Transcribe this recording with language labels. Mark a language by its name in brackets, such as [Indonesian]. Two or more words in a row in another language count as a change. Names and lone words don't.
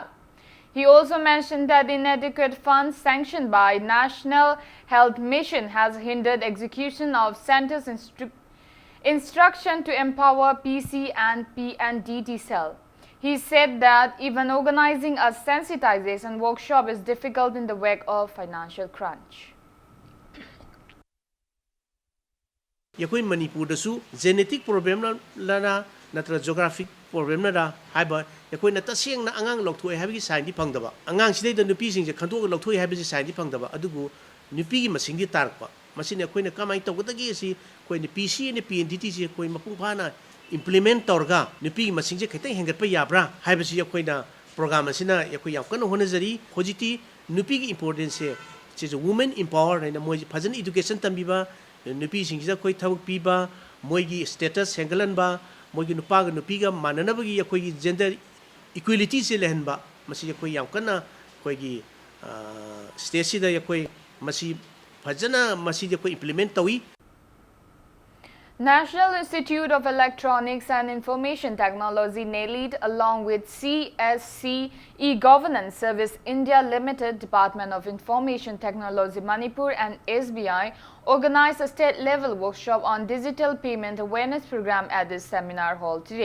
[English] He also mentioned that inadequate funds sanctioned by National Health Mission has hindered execution of centers' instruction to empower PC and PNDT cell. He said that even organizing a sensitization workshop is difficult in the wake of financial crunch. [Manipuri] Yakoi Manipur dasu [English] genetic problem [Manipuri] lana natra [English] geographic problem [Manipuri] na haiba yakoi na taseng na angang lokthoi habi sign di phangdaba angang sidai da nupi sing je khantok lokthoi habi sign di phangdaba adugu nupi gi masing di tarpa masine yakoi na kamai tawdagi si koi ni PC ni PNDT si koi mapung phana implement torga nupi gi masing je khaitai hengat pa yabra haiba si yakoi na program asina yakoi yam kan honajari hojiti nupi gi importance se [English] women empower [Manipuri] na moi phajan education tambiba nupi singja koi thawuk piba moigi status hengalanba moigi nupa ga nupi ga mananabagi yakoi [English] gender equality [Manipuri] se lehanba masi yakoi yam kana koi gi state sida yakoi masi phajana masi yakoi implement tawi. [English] National Institute of Electronics and Information Technology NELIT along with CSC E-Governance Service India Limited, Department of Information Technology Manipur and SBI organized a state-level workshop on digital payment awareness program at this seminar hall today.